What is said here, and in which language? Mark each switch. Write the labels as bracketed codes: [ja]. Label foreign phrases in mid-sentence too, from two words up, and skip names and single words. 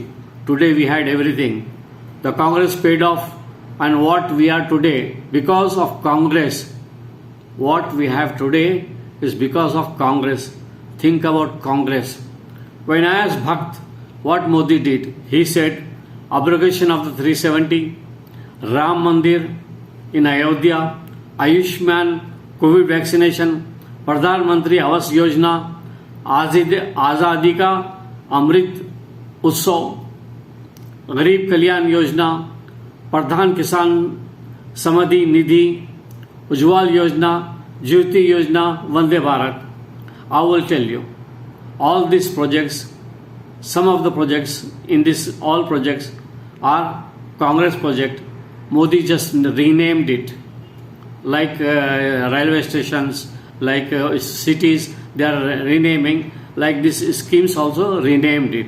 [en] Today we had everything. The Congress paid off, and what we are today, because of Congress, what we have today is because of Congress. Think about Congress. When I asked Bhakt what Modi did, he said abrogation of the 370, Ram Mandir in Ayodhya, Ayushman COVID vaccination, Pradhan Mantri Awas Yojana, Azadi ka Amrit Utsav, [hi] गरीब कल्याण योजना, प्रधान किसान समृद्धि निधि, उज्ज्वल योजना, ज्योति योजना, Vande Bharat. [en] I will tell you, all these projects, some of the projects in this, all projects are Congress project. Modi just renamed it, like railway stations, like cities, they are renaming, like these schemes also renamed it.